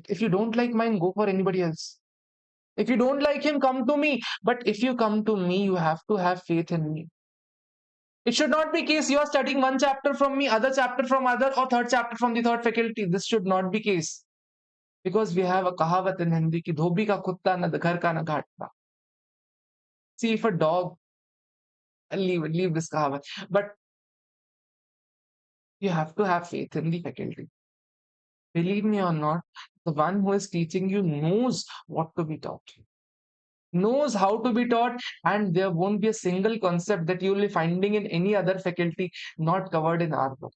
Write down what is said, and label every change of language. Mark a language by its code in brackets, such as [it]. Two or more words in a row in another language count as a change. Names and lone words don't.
[en] If you don't like mine, go for anybody else. If you don't like him, come to me. But if you come to me, you have to have faith in me. It should not be case you are studying one chapter from me, other chapter from other, or third chapter from the third faculty. This should not be case. Because we have a kahavat in Hindi [hi] कि धोबी का कुत्ता न घर का न घाट का. [en] See, if a dog, leave this kahavat. But you have to have faith in the faculty. Believe me or not, the one who is teaching you knows what to be taught, knows how to be taught, and there won't be a single concept that you will be finding in any other faculty not covered in our book.